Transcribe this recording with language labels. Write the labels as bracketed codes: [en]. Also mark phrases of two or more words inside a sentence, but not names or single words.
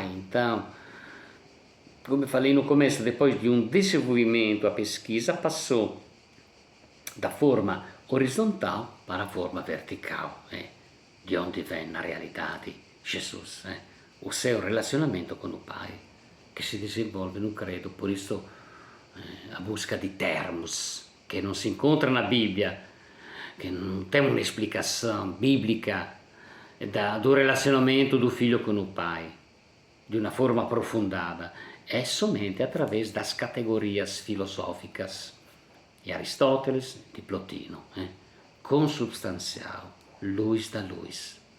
[pt] Então, como eu falei no começo, depois de um desenvolvimento, a pesquisa passou da forma horizontal para a forma vertical, de onde vem na realidade Jesus, o seu relacionamento com o Pai, [it] che si [pt] desenvolve no credo. Por isso a busca di termos, [it] che non si incontra [pt] na [it] Bibbia, che non [pt] tem uma explicação bíblica do relacionamento do Filho com o Pai, de uma forma aprofundada, é somente através das categorias filosóficas de Aristóteles, de Plotino, consubstancial, luz da luz.